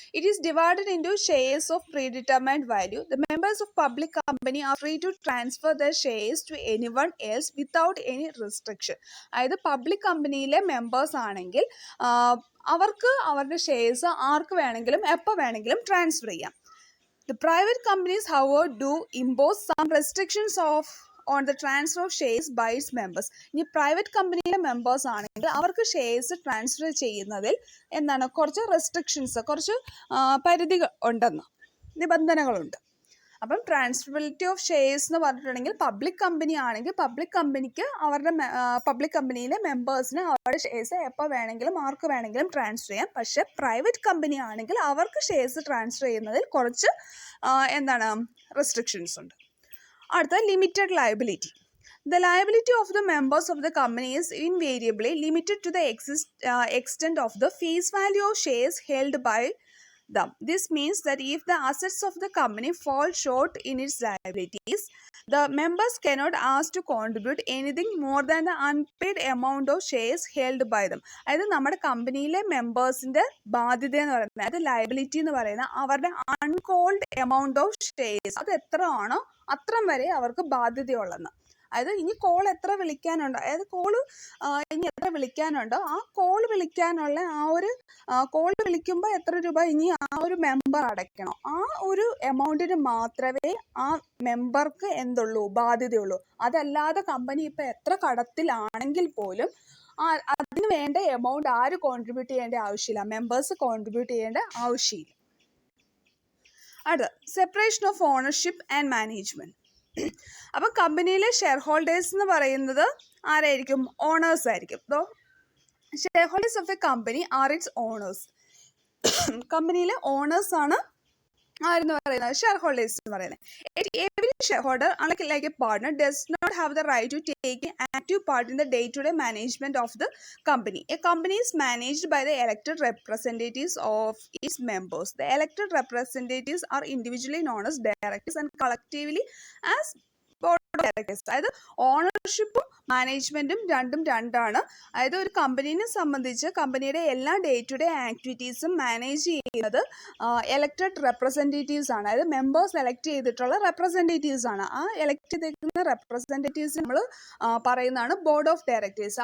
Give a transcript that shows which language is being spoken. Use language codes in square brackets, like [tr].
[en] It is divided into shares of predetermined value. The members of public company are free to transfer the shares to anyone else without any restriction. [ml] അതായത് public കമ്പനിയിലെ members ആണെങ്കിൽ അവർക്ക് അവരുടെ shares ആർക്ക് വേണമെങ്കിലും എപ്പോൾ വേണമെങ്കിലും transfer ചെയ്യാം. [en] The private companies, however, do impose some restrictions on the transfer of shares by its members. [ml] ഇനി പ്രൈവറ്റ് കമ്പനിയിലെ മെമ്പേഴ്സ് ആണെങ്കിൽ അവർക്ക് ഷെയർസ് ട്രാൻസ്ഫർ ചെയ്യുന്നതിൽ എന്താണ് കുറച്ച് റെസ്ട്രിക്ഷൻസ്, കുറച്ച് പരിധികൾ ഉണ്ടെന്ന്, നിബന്ധനകളുണ്ട്. അപ്പം ട്രാൻസ്ഫറബിലിറ്റി ഓഫ് ഷെയർസ് എന്ന് പറഞ്ഞിട്ടുണ്ടെങ്കിൽ പബ്ലിക് കമ്പനി ആണെങ്കിൽ പബ്ലിക് കമ്പനിക്ക് അവരുടെ പബ്ലിക് കമ്പനിയിലെ മെമ്പേഴ്സിന് അവരുടെ ഷെയർസ് എപ്പോൾ വേണമെങ്കിലും ആർക്ക് വേണമെങ്കിലും ട്രാൻസ്ഫർ ചെയ്യാം. പക്ഷേ പ്രൈവറ്റ് കമ്പനി ആണെങ്കിൽ അവർക്ക് ഷെയർസ് ട്രാൻസ്ഫർ ചെയ്യുന്നതിൽ കുറച്ച് എന്താണ് റെസ്ട്രിക്ഷൻസ് ഉണ്ട്. അടുത്ത limited liability. [en] The liability of the members of the company is invariably limited to the extent of the face value of shares held by them. This means that if the assets of the company fall short in its liabilities, the members cannot ask to contribute anything more than the unpaid amount of shares held by them. [ml] അതായത് നമ്മുടെ കമ്പനിയിലെ മെമ്പേഴ്സിന്റെ ബാധ്യത എന്ന് പറയുന്നത്, അതായത് liability എന്ന് പറയുന്ന അവരുടെ അൺകോൾഡ് എമൗണ്ട് ഓഫ് ഷെയർസ്, അത് എത്ര ആണോ അത്രം വരെ അവർക്ക് ബാധ്യതയുള്ളതെന്ന്. അതായത് ഇനി കോൾ എത്ര വിളിക്കാനുണ്ടോ, അതായത് കോള് ഇനി എത്ര വിളിക്കാനുണ്ടോ ആ കോൾ വിളിക്കാനുള്ള ആ ഒരു കോൾ വിളിക്കുമ്പോൾ എത്ര രൂപ ഇനി ആ ഒരു മെമ്പർ അടയ്ക്കണോ ആ ഒരു എമൗണ്ടിന് മാത്രമേ ആ മെമ്പർക്ക് എന്തുള്ളൂ, ബാധ്യതയുള്ളൂ. അതല്ലാതെ കമ്പനി ഇപ്പം എത്ര കടത്തിലാണെങ്കിൽ പോലും അതിന് വേണ്ട എമൗണ്ട് ആര് കോൺട്രിബ്യൂട്ട് ചെയ്യേണ്ട ആവശ്യമില്ല, മെമ്പേഴ്സ് കോൺട്രിബ്യൂട്ട് ചെയ്യേണ്ട ആവശ്യമില്ല. അടുത്ത separation of ownership and management. അപ്പം കമ്പനിയിലെ ഷെയർ ഹോൾഡേഴ്സ് എന്ന് പറയുന്നത് ആരായിരിക്കും, ഓണേഴ്സ് ആയിരിക്കും. [en] Shareholders of the company are its owners. [ml] കമ്പനിയിലെ ഓണേഴ്സ് ആണ് ആരെന്ന് പറയുന്നത്, ഷെയർ ഹോൾഡേഴ്സ് എന്ന് പറയുന്നത്. [en] Every shareholder, like a partner, does not have the right to take an active part in the day-to-day management of the company. A company is managed by the elected representatives of its members. The elected representatives are individually known as directors and collectively as board of directors. [ml] അതായത് ഓണർഷിപ്പും മാനേജ്മെന്റും രണ്ടാണ്. അതായത് ഒരു കമ്പനീനെ സംബന്ധിച്ച് കമ്പനിയുടെ എല്ലാ day to day ആക്ടിവിറ്റീസും manage ചെയ്യുന്നത് എലക്റ്റഡ് റെപ്രസെൻറ്റേറ്റീവ്സ് ആണ്. അതായത് മെമ്പേഴ്സ് എലക്ട് ചെയ്തിട്ടുള്ള റെപ്രസെൻറ്റേറ്റീവ്സ് ആണ്. ആ എലക്ട് ചെയ്തിരിക്കുന്ന റെപ്രസെൻറ്റേറ്റീവ്സ് നമ്മൾ പറയുന്നതാണ് ബോർഡ് ഓഫ് ഡയറക്ടേഴ്സ്.